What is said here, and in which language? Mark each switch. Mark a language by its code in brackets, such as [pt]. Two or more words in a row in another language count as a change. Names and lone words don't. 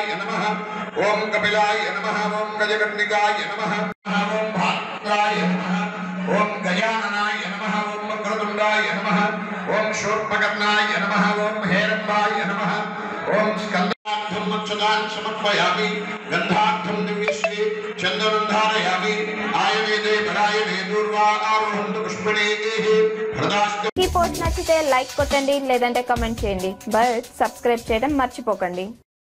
[sa] नमः ओम कपिलाय नमः ओम गजकर्णिकाय नमः ओम भात्राय नमः ओम गजाननाय नमः ओम वक्रतुण्डाय नमः ओम शूर्पकर्णाय नमः ओम हेरम्बाय नमः ओम स्कन्दार्थं मक्षदान् समर्पयामि गन्धार्थं दिव्यश्री चन्दनं धारयामि आयुर्वेदे परायणे दूर्वा आरोहन्तु पुष्पिणीः हृदास्तु। [te] ఈ పోస్ట్ నచ్చితే లైక్ కొట్టండి, లేదంటే కామెంట్ చేయండి, బట్ సబ్స్క్రైబ్ చేయడం మర్చిపోకండి.